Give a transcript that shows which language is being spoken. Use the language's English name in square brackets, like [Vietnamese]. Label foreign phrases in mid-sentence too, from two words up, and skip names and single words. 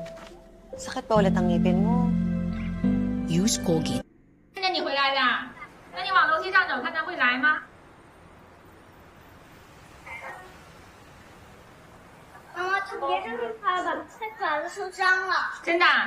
[Filipino] Sakit pa ulit ang ngipin mo. [English] Use Colgate. [Chinese] 现在你回来啦？那你往楼梯上走，看他会来吗？妈妈，他别这么拍吧，太爪子受伤了。真的啊？